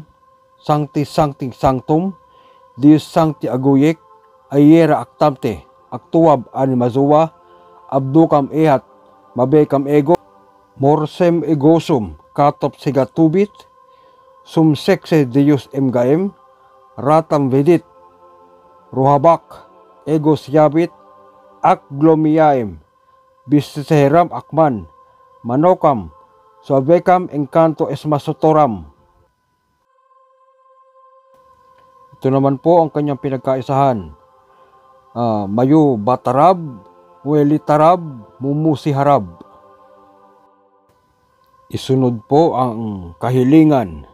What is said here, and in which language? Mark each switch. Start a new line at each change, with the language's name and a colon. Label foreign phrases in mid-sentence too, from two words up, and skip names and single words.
Latin: sancti sancti sanctum, Deus sancti aguyek, ayera actamte, actuab animazua, abdukam ehat, mabekam ego, morsem egosum, katop sigatubit, sumsekse Deus emgaem, ratam vedit, ruhabak, egos yabit, akglomiaem, biseram akman, manokam, suabekam engkanto esmasotoram.
Filipino: Ito naman po ang kanyang pinagkaisahan. Mayu batarab, welitarab, mumusiharab. Isunod po ang kahilingan.